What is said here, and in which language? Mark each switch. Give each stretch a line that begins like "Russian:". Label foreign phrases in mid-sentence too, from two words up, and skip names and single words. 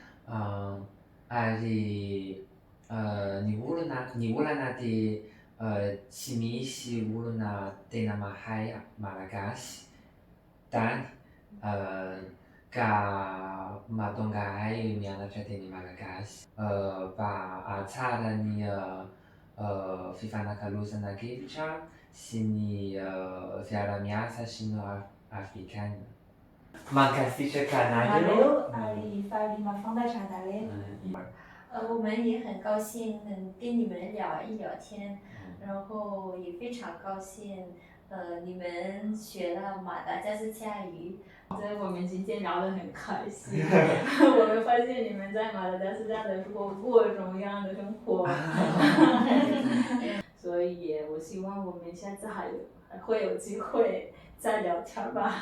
Malagasy: ary ny olana dia tsy misy olona tena mahay malagasy tany, ka mahatonga ahy mianatra teny malagasy mba hahatsara ny fifanakalozana an-kevitra sy ny fiara-miasa sy ny afrikanina. Mankasitraka anareo ary faly mahafantatra anareo.
Chinese: 我们也很高兴能跟你们聊一聊天，然后也非常高兴，你们学了马达加斯加语。在我们今天聊得很开心，我们发现你们在马达加斯加的过各种各样的生活，所以我希望我们下次还会有机会再聊天吧。